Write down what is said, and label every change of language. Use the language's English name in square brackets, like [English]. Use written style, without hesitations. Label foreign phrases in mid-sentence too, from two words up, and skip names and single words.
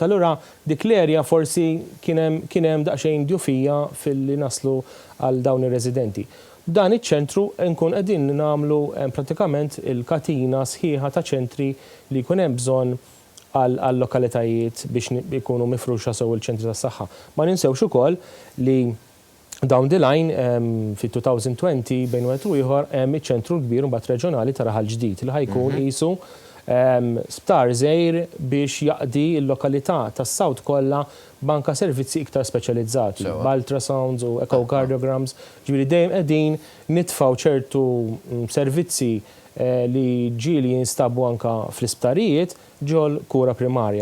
[Maltese] Allura dik l-erja forsi kien hemm daqsxejn djufija fil-li naslu għal dawn ir-residenti. Dan iċ-ċentru nkun qegħdin nagħmlu pratikament il-katina sħiħa ta' ċentri li jkun hemm bżonn għal lokalitajiet biex ikunu mifruxa sew il-ċentri tas-saħħa. Ma ninsewx ukoll li [English] down the line [Maltese] fi-2020 bejn wieħed u ieħor hemm iċ-ċentru kbir mbagħad reġjonali ta' Raħal Ġdid li ħajkun qisu sptar żgħir biex jaqdi l-lokalità tas-Sawt kollha banka servizzi iktar speċjalizzati, b'ultrasounds u echocardiograms, ġifieri dejjem qegħdin nitfgħu ċertu servizzi li ġieli jinstabu anka fl-isptarijiet ġol kura primarja.